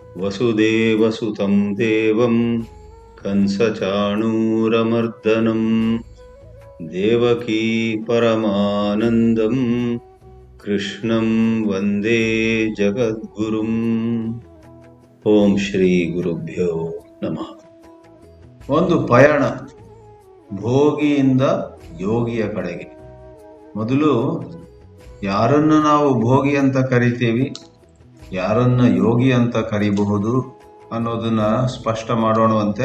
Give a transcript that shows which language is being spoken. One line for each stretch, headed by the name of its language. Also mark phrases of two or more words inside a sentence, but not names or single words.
Sanskrit: ವಸುದೇವಸುತಂ ದೇವಂ ಕಂಸಚಾಣೂರಮರ್ದನಂ ದೇವಕೀ ಪರಮಾನಂದಂ ಕೃಷ್ಣಂ ವಂದೇ ಜಗದ್ಗುರುಂ. ಓಂ ಶ್ರೀ ಗುರುಭ್ಯೋ ನಮಃ.
Kannada: ಒಂದು ಪಯಣ ಭೋಗಿಯಿಂದ ಯೋಗಿಯ ಕಡೆಗೆ. ಮೊದಲು ಯಾರನ್ನು ನಾವು ಭೋಗಿ ಅಂತ ಕರಿತೀವಿ, ಯಾರನ್ನ ಯೋಗಿ ಅಂತ ಕರಿಬಹುದು ಅನ್ನೋದನ್ನ ಸ್ಪಷ್ಟ ಮಾಡೋಣವಂತೆ.